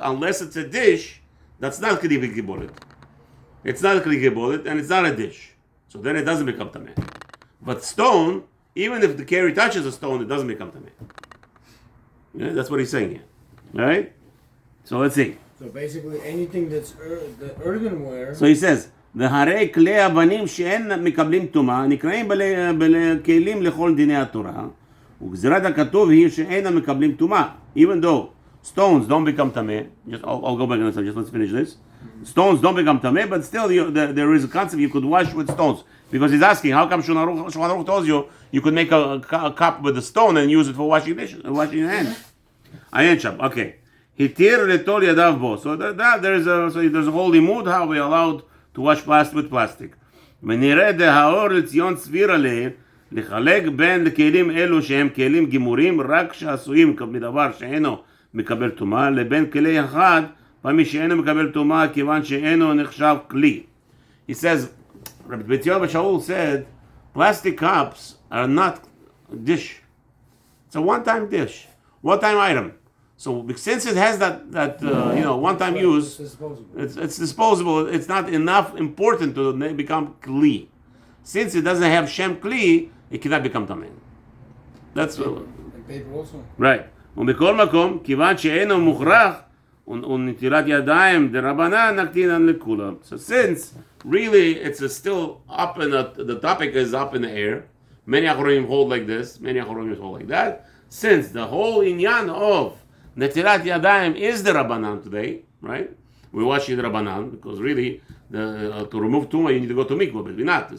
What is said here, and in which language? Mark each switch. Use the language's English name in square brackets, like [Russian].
[English] Unless it's a dish that's not kli kibolet. It's not kli kibolet and it's not a dish. So then it doesn't become tameh. But stone, even if the carry touches a stone, it doesn't become tameh. Yeah, that's what he's saying here, right? So let's see. So basically anything that's the earthenware. So he says. [Hebrew] והרי כלי אבנים שאין מקבלים טומאה נקראים בכלים לכל דיני התורה וגזירת הכתוב היא שאין מקבלים טומאה [English] even though stones don't become tameh. I'll go back and just let's finish this. Stones don't become tameh, but still there is a concept you could wash with stones, because he's asking how come Shulchan Aruch tells you could make a cup with a stone and use it for washing dishes, washing your hands. Okay. Hitir letol yadav bo. So there's a whole limud how we allowed to wash plastic with plastic. [Hebrew] ונראה דהאור לציון סביר עליהם לחלק בין לכלים אלו שהם כלים גימורים רק שעשויים מדבר שאינו מקבל טומאה לבין כלי אחד פעמי שאינו מקבל טומאה כיוון שאינו נחשב כלי. [English] He says, Rabbi Tzion Shaul said, plastic cups are not dish. It's a one-time dish, one-time item. So since it has that one-time use, it's disposable. It's not enough important to become kli. Since it doesn't have shem kli, it cannot become tameh. That's and paper also. Right. [Hebrew] ומכל מקום, כיוון שאינו מוכרח ונטילת ידיים דרבנן נקטינן לכולם. [English] So since really it's still up in the topic is up in the air. Many achronim hold like this. Many achronim hold like that. Since the whole inyan of Netilat Yadayim is the Rabbanan today, right? We wash the Rabbanan because really, to remove tumah you need to go to mikvah, but we're not.